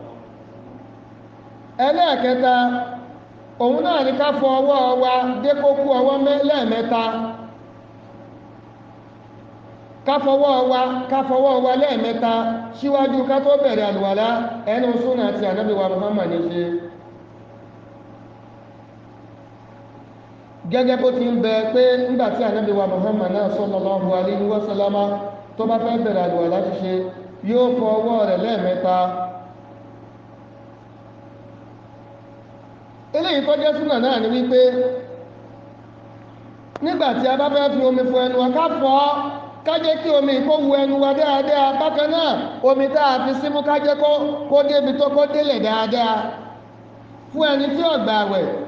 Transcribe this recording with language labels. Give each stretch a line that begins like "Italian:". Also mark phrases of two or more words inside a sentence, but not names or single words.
Yoruba: ẹlẹ́ẹ̀kẹta òun náà ni ká fọ ọwọ́ wa dé kókó ọwọ́ lẹ́ẹ̀mẹ́ta ká fọwọ́ wa lẹ́ẹ̀mẹ́ta síwájú ká tó bẹ̀rẹ̀ àlùwàlá ẹnu súnà ti ànábì wa Muhammad ní ṣe. gẹ́gẹ́ bó ti ń bẹ pé nígbàtí ànábì wa Muhammad náà
Arabic: صلى الله عليه وسلم
Yoruba: tó bá fẹ́ bẹ̀rẹ̀ àlùwàlá ṣíṣe yóò fọ ọwọ́ rẹ̀ lẹ́ẹ̀mẹ́ta. eléyìí tó jẹ́ súnà náà ni wípé nígbàtí a bá fẹ́ fi omi fọ ẹnu wa ká fọ̀ ọ́ ká jẹ́ kí omi kó wu ẹnu wa dáadáa bákan náà omi tá a fi símú ká jẹ́ kó débi tó kó délẹ̀ dáadáa fún ẹni tí ó gbààwẹ̀.